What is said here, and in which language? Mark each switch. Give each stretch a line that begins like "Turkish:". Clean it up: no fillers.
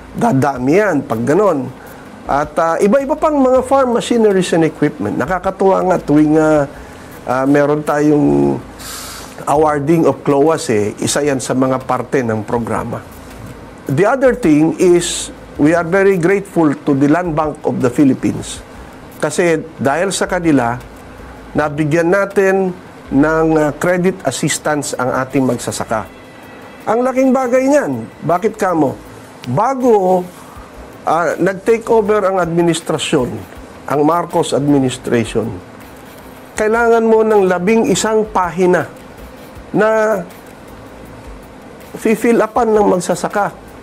Filipino: Dadami yan pag ganon. At iba-iba pang mga
English: farm machineries and equipment.
Filipino: Nakakatuwa nga tuwing meron tayong
English: awarding of CLOAS,
Filipino: isa yan sa mga parte ng programa.
English: The other thing is, we are very grateful to the Land Bank of the Philippines.
Filipino: Kasi dahil sa kanila, nabigyan natin ng credit assistance ang ating magsasaka. Ang laking bagay niyan. Bakit kamo? Bago nag-take over ang administrasyon, ang Marcos administration, kailangan mo ng 11 pahina na fill upan ng magsasaka.